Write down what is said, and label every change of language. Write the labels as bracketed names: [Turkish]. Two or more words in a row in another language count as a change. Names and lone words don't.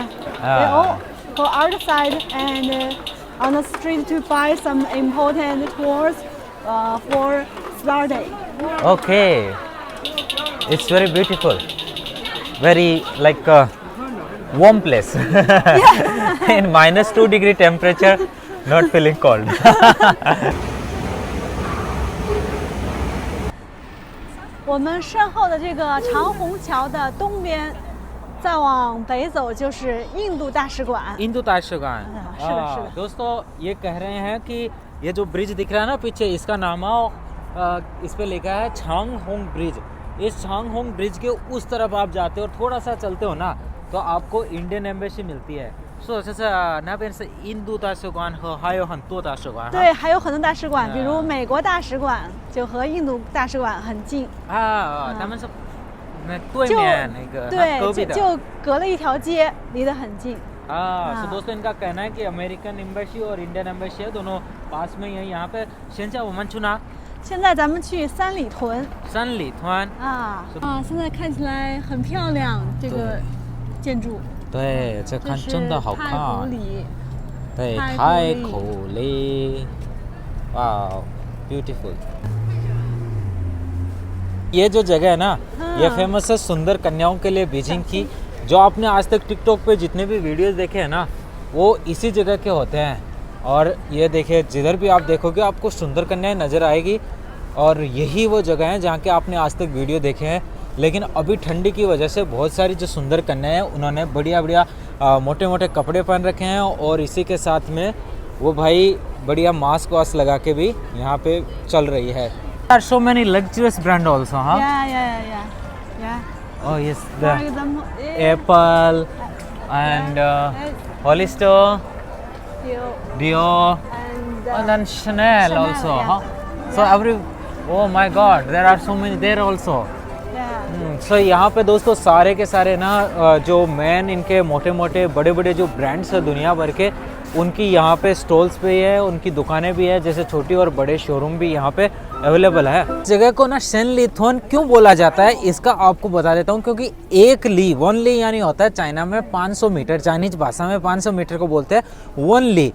[English] They all go outside and on the street to buy some important tours for study. Okay. It's very beautiful. Very like a warm place. In -2 degree temperature, not feeling cold. [Chinese] 我们身后的这个长虹桥的东边，再往北走就是印度大使馆。 इंदु ताशगान। 是的，是的。 [Hindi] दोस्तों ये कह रहे हैं कि ये जो ब्रिज दिख रहा है ना पीछे, इसका नाम इस पे लिखा है छांग होंग ब्रिज। इस छांग होंग ब्रिज के उस तरफ आप जाते हो और थोड़ा सा चलते हो ना तो आपको [English] Indian embassy [Hindi] मिलती है। [Chinese] 所以这是那边是印度大使馆和还有很多大使馆。对，还有很多大使馆，比如美国大使馆就和印度大使馆很近。他们是那对面那个对，就隔了一条街，离得很近。 [Hindi] तो दोस्तों इनका कहना है कि [English] American embassy [Hindi] और [English] Indian embassy [Hindi] है दोनों पास में ही है यहाँ पे। [Chinese] 现在咱们去三里屯。三里屯现在看起来很漂亮，这个建筑。对，这看真的好看。太古里。对，太古里，哇 beautiful。 [Hindi] ये जो जगह है ना, ये फेमस है सुंदर कन्याओं के लिए बीजिंग की। जो आपने आज तक टिकटॉक पे जितने भी वीडियोस देखे हैं ना, वो इसी जगह के होते हैं। और ये देखिए जिधर भी आप देखोगे आपको सुंदर कन्याएं नज़र आएगी, और यही वो जगह है जहाँ के आपने आज तक वीडियो देखे हैं। लेकिन अभी ठंडी की वजह से बहुत सारी जो सुंदर कन्याएं हैं उन्होंने बढ़िया बढ़िया मोटे मोटे कपड़े पहन रखे हैं, और इसी के साथ में वो भाई बढ़िया मास्क वास्क लगा के भी यहाँ पे चल रही है। [English] There are so many luxurious brand also, huh? Yeah. Oh yes, For the example, Apple and Hollister, Dior, and and then Chanel also, yeah. huh? So oh my God, there are so many there also. [Hindi] सो यहाँ पे दोस्तों सारे के सारे ना जो मेन इनके मोटे मोटे बड़े बड़े जो ब्रांड्स है दुनिया भर के, उनकी यहाँ पे स्टॉल्स पे है, उनकी दुकानें भी है, जैसे छोटी और बड़े शोरूम भी यहाँ पे अवेलेबल है। इस जगह को ना सेनलीथोन क्यों बोला जाता है इसका आपको बता देता हूँ, क्योंकि एक ली, 1 ली यानी होता है चाइना में 500 मीटर, चाइनीज भाषा में 500 मीटर को बोलते हैं 1 ली।